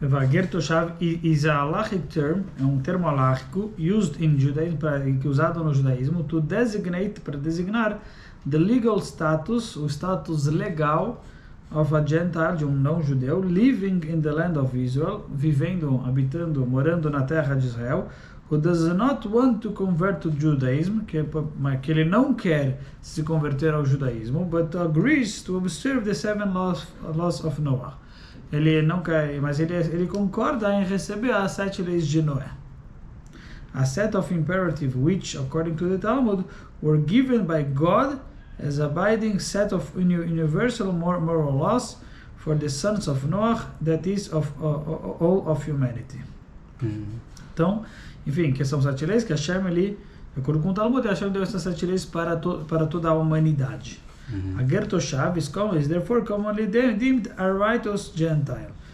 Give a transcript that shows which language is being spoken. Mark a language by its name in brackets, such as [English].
[English] Gertoshav is a halachic term, [Portuguese] é um termo halakhico [English] used in Judaism, [Portuguese] que é usado no judaísmo, para designar [English] the legal status, [Portuguese] o status legal [English] of a Gentile, [Portuguese] de um não-judeu, [English] living in the land of Israel, [Portuguese] morando na terra de Israel, [English] who does not want to convert to Judaism, [Portuguese] que ele não quer se converter ao judaísmo, [English] but agrees to observe the 7 laws of Noah. [Portuguese] Ele não quer, mas ele concorda em receber as 7 leis de Noé. [English] A set of imperative which, according to the Talmud, were given by God as a binding set of universal moral laws for the sons of Noah, that is, of all of humanity. [Portuguese] Então, enfim, que são 7 leis que Hashem, de acordo com o Talmud, Hashem deu essas 7 leis para toda a humanidade. [English] A Gertoshav is therefore commonly deemed a righteous Gentile.